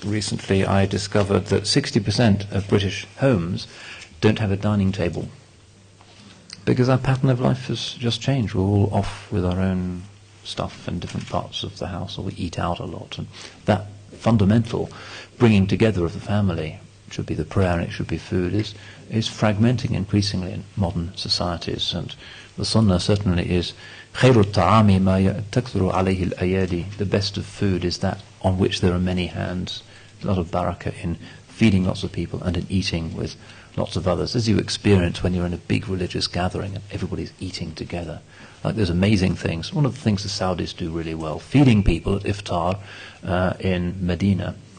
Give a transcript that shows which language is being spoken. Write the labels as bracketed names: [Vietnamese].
[English] Recently I discovered that 60% of British homes don't have a dining table, because our pattern of life has just changed. We're all off with our own stuff in different parts of the house, or we eat out a lot, and that fundamental bringing together of the family, it should be the prayer and it should be food, is fragmenting increasingly in modern societies. And the sunnah certainly is [Arabic] خير الطعام ما تكثر عليه الأيادي. [English] The best of food is that on which there are many hands. A lot of barakah in feeding lots of people and in eating with lots of others, as you experience when you're in a big religious gathering and everybody's eating together. Like there's amazing things. One of the things the Saudis do really well, feeding people at iftar in Medina.